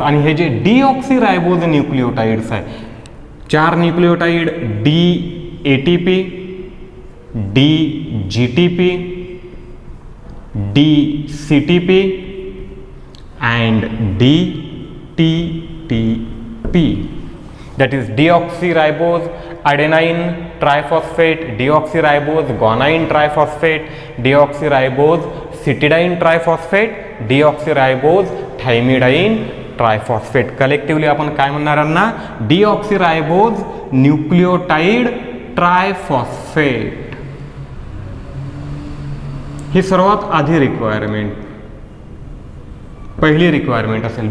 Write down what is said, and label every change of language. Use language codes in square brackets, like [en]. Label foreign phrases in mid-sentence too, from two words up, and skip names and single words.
[mr] आणि हे जे [en] deoxyribose nucleotides [mr] आहे, 4 न्यूक्लियोटाइड DATP, DGTP, DCTP and DTTP. [en] That is deoxyribose adenine triphosphate, deoxyribose guanine triphosphate, deoxyribose cytidine triphosphate, deoxyribose thymidine ट्रायफॉस्फेट. [mr] कलेक्टिव्हली आपण काय म्हणणार ना? [en] deoxyribose nucleotide triphosphate. [mr] ही सर्वात आधी रिक्वायरमेंट, पहिली रिक्वायरमेंट असेल.